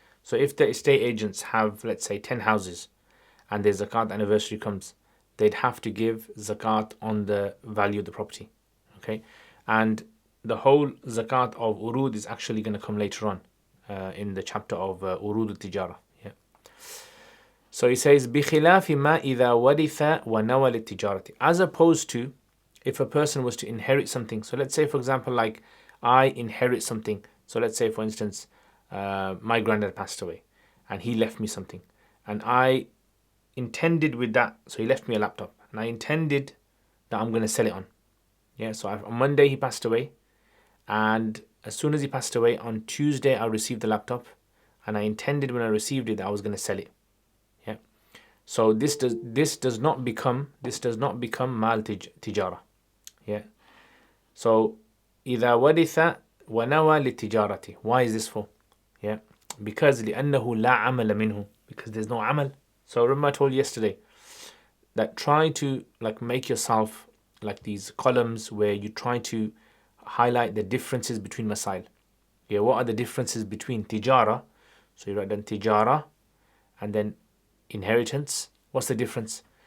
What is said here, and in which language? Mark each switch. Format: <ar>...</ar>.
<en>So if the estate agents have, let's say, 10 houses, and their zakat anniversary comes, they'd have to give zakat on the value of the property. Okay, and the whole zakat of urud is actually going to come later on. in the chapter of Urud al-Tijara. Yeah. So he says,</en> <ar>بِخِلَافِ مَا إِذَا وَرِثَ وَنَوَى لِلتِّجَارَةِ.</ar> <en>As opposed to if a person was to inherit something. So let's say, for example, like I inherit something. So let's say, for instance, my granddad passed away and he left me something. And I intended with that, so he left me a laptop. And I intended that I'm going to sell it on. Yeah, so on Monday he passed away. And as soon as he passed away, on Tuesday I received the laptop. And I intended when I received it that I was going to sell it. Yeah. So this does not become mal tijara. Yeah.</en> <ar>So إذا ورث ونوى للتجارة.</ar> <en>Why is this for? Yeah. Because</en> <ar>لأنه لا عمل منه.</ar> <en>Because there's no amal. So remember I told you yesterday that try to like make yourself like these columns where you try to highlight the differences between masail. Yeah, what are the differences between tijara? So you write down tijara and then inheritance. What's the difference?</en>